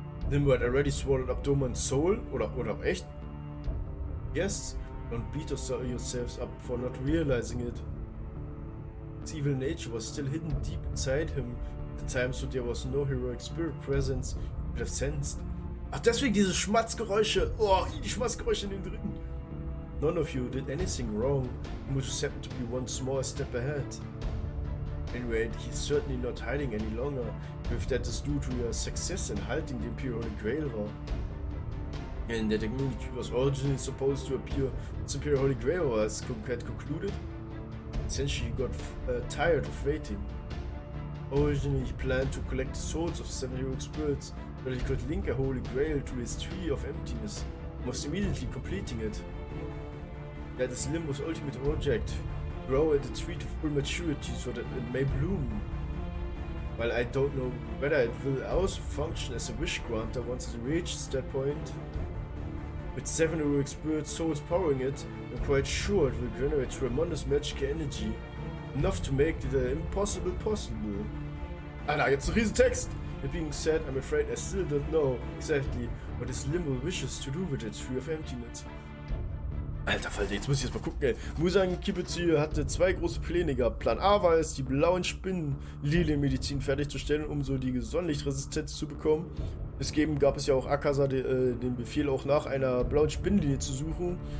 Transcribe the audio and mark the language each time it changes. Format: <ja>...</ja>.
<en>Limbo had already swallowed up Doman's soul?</en> <de>Oder echt?</de> <en>Yes, don't beat yourselves up for not realizing it. His evil nature was still hidden deep inside him at the time, so there was no heroic spirit presence you could have sensed.</en> <de>Ach, deswegen diese Schmatzgeräusche. Oh, die Schmatzgeräusche in den dritten.</de> <en>None of you did anything wrong. You just happened to be one small step ahead. Anyway, he's certainly not hiding any longer, if that is due to your success in halting the Imperial Holy Grail war. And that the community was originally supposed to appear once the Imperial Holy Grail war had concluded. Essentially, he got tired of waiting. Originally, he planned to collect the souls of 7 heroic spirits, but he could link a Holy Grail to his Tree of Emptiness, almost immediately completing it. That is Limbo's ultimate object, grow at the tree to full maturity so that it may bloom. While I don't know whether it will also function as a wish granter once it reaches that point. With 7 heroic spirit souls powering it, I'm quite sure it will generate tremendous magical energy, enough to make the impossible possible.</en> <de>Alter, jetzt ein riesen Text!</de> <en>That being said, I'm afraid I still don't know exactly what this Limbo wishes to do with the Tree of Emptiness.</en> <de>Alter Falter, jetzt muss ich jetzt mal gucken, ey. Musan Kibutsu hatte 2 große Pläne gehabt. Plan A war es, die blauen Spinnen Lilienmedizin fertigzustellen, um so die Sonnenlichtresistenz zu bekommen. Deswegen gab es ja auch Akasa den Befehl, auch nach einer blauen Spinnenlinie zu suchen.</de>